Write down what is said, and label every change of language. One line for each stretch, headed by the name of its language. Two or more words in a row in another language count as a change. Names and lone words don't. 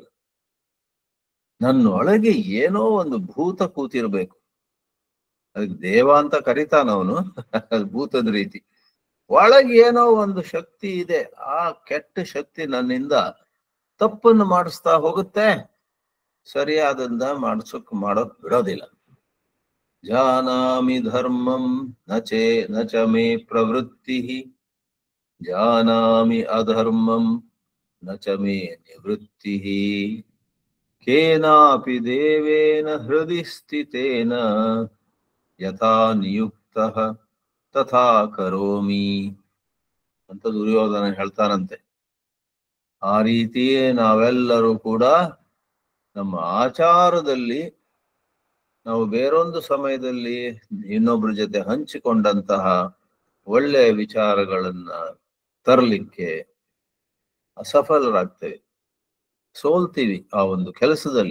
Kannada: ನನ್ನೊಳಗೆ ಏನೋ ಒಂದು ಭೂತ ಕೂತಿರ್ಬೇಕು. ಅದಕ್ಕೆ ದೇವ ಅಂತ ಕರಿತಾನ ಅವನು, ಭೂತದ ರೀತಿ. ಒಳಗೆ ಏನೋ ಒಂದು ಶಕ್ತಿ ಇದೆ, ಆ ಕೆಟ್ಟ ಶಕ್ತಿ ನನ್ನಿಂದ ತಪ್ಪನ್ನು ಮಾಡಿಸ್ತಾ ಹೋಗುತ್ತೆ, ಸರಿಯಾದಂದ ಮಾಡೋಕ್ ಬಿಡೋದಿಲ್ಲ.
Sanskrit: ಜಾನಾಮಿ ಧರ್ಮಂ ನಚ ಮೇ ಪ್ರವೃತ್ತಿ, ಜಾನಾಮಿ ಅಧರ್ಮಂ ನಚ ಮೇ ನಿವೃತ್ತಿ, ಕೇನಾಪಿ ದೇವೇನ ಹೃದಯ ಸ್ಥಿತೇನ ಯಥಾ ನಿಯುಕ್ತಃ ತಥಾ ಕರೋಮಿ
Kannada: ಅಂತ ದುರ್ಯೋಧನ ಹೇಳ್ತಾನಂತೆ. ಆ ರೀತಿಯೇ ನಾವೆಲ್ಲರೂ ಕೂಡ ನಮ್ಮ ಆಚಾರದಲ್ಲಿ ನಾವು ಬೇರೊಂದು ಸಮಯದಲ್ಲಿ ಇನ್ನೊಬ್ಬರ ಜೊತೆ ಹಂಚಿಕೊಂಡಂತಹ ಒಳ್ಳೆಯ ವಿಚಾರಗಳನ್ನ ತರಲಿಕ್ಕೆ ಅಸಫಲರಾಗ್ತೇವೆ, ಸೋಲ್ತೀವಿ ಆ ಒಂದು ಕೆಲಸದಲ್ಲಿ.